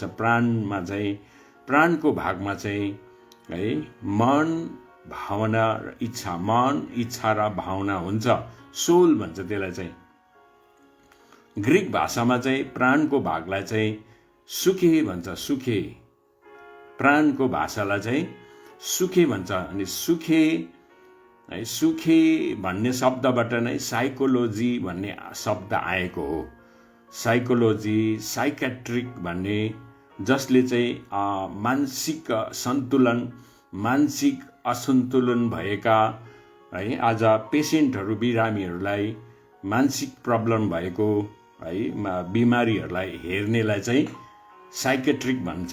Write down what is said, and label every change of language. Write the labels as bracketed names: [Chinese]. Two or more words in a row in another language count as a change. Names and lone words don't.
[Nepali] प्राणमा चाहिँ, प्राणको भागमा चाहिँ है मन, भावना र इच्छा, मन, इच्छा र भावना हुन्छ। सोल भन्छ त्यसलाई चाहिँ। ग्रिक भाषामा चाहिँ प्राणको भागलाई चाहिँ सुखे भन्छ, सुखे। प्राणको भाषालाई चाहिँ सुखे भन्छ। अनि सुखे है, सुखे भन्ने शब्दबाट नै साइकोलोजी भन्ने शब्द आएको हो। साइकोलोजी, साइकेट्रिक भन्ने, जसले चाहिँ मानसिक सन्तुलन, मानसिक असन्तुलन भएका है आज पेसेन्टहरू, बिरामीहरूलाई मानसिक प्रब्लम भएको है बिमारीहरूलाई हेर्नेलाई चाहिँ साइकेट्रिक भन्छ।